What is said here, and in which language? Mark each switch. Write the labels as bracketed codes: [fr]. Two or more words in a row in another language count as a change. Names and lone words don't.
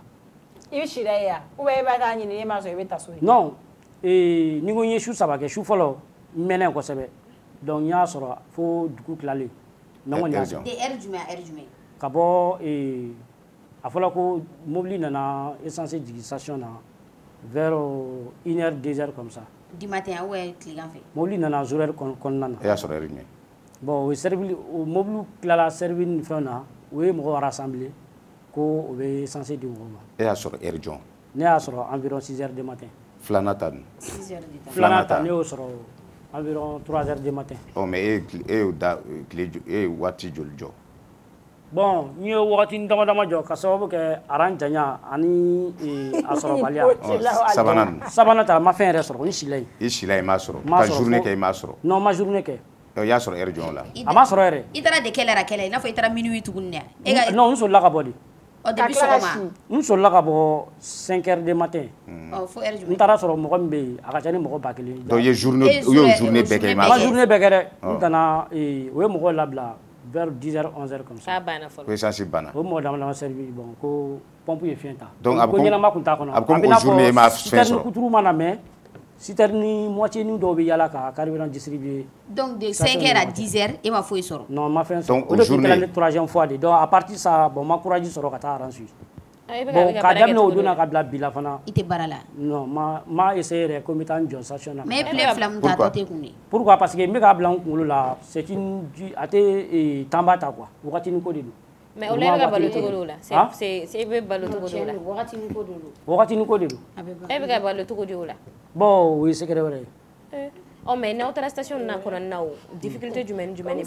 [bm] I bɛ si da ye ya [fr] ou bien [bm] e b'a taa ɲini e m'a sɔrɔ i bɛ taa so ye. Non ni ko n ye su 3 kɛ su fɔlɔ n mɛnɛ kosɛbɛ donc n y'a sɔrɔ fo dugu tilalen. Mais kɔni y'a sɔrɔ. De heure jumɛn a heure jumɛn. Ka bɔ a fɔra ko mobile nana essence jigin station na [fr] vers 1h 2h comme ça. Du matin ou tilegan fɛ. [bm] Mobile nana horaire kɔnɔna na. E y'a sɔrɔ heure jumɛn. Bon o servi o mobile tilala servi ni fɛn na o ye mɔgɔw rassembler ko o bɛ essence di mɔgɔw ma. E y'a sɔrɔ heure jɔn. Ne y'a sɔrɔ [fr] environ 6h du matin. [bm] Filanan ta dun. [fr] 6h du matin. [bm] Filanan ta ne y'o sɔrɔ [fr] environ 3h du matin. [bm] Oh mais e y'o da tile e waati joli jɔ. Bon n ye wagati dama dama jɔ ka sababu kɛ aran janya ani a sɔrɔbaliya. Sabanan ta ma fɛn yɛrɛ sɔrɔ n sila yen. I sila yen m'a sɔrɔ. Ka journée kɛ i m'a sɔrɔ. Non ma journée kɛ. I y'a sɔrɔ heure jɔn la. A ma sɔrɔ yɛrɛ. I taara de kɛlɛ la kɛlɛ i n'a fɔ i taara minuit tuguni dɛ. Non n solila ka bɔ de. Depuis sɔgɔma. N solila ka bɔ [fr] 5h du matin. [bm] Fo heure jumɛn. N taara sɔrɔ mɔgɔ min bɛ yen a ka ca ni mɔgɔ 1000. Donc i ye journée bɛɛ kɛ i m'a sɔrɔ. Ma journée bɛɛ kɛ dɛ. N tana o ye mɔgɔw labila [fr] vers 10h 11h comme ça. [bm] K'a banna fɔlɔ. Ko essence banna. O mɔgɔ dama dama servi bon ko pompe ye fiɲɛ ta. Donc a bɛ ko ɲɛnama kun t'a kɔnɔ. A bɛ comme o journée e ma fɛn sɔrɔ. Citerne kuturu mana mɛn [fr] citerne moitié [bm] ni dɔw bɛ yala ka carburant distribuer. Donc [fr] de 5h à 10h [bm] e ma foyi sɔrɔ. Non ma fɛn sɔrɔ. Donc o journée o de tun 3e fois de donc [fr] à partir de ça [bm] bon ma courage sɔrɔ ka taa aran suivre. Bon k'a daminɛ o don na ka bila bi la fana. I tɛ baara la. Non ma essayé yɛrɛ ko n bɛ taa n jɔ station na. Mais e tile 2 min ta tɛ kun de. Pourquoi parce que n bɛ k'a bila n kunkolo la [fr] c'est une [bm] a tɛ temps ta quoi wagatinin ko de don. Mais o la e bɛ ka balo cogo di o la. C'est e bɛ balo cogo di o la. Wagatinin ko de don. Wagatinin ko de don. E bɛ ka balo cogo di o la. Bon o ye secret wɛrɛ ye. Oh mais n'aw taara station na kɔnɔna na o difficulté jumɛn ni b'aw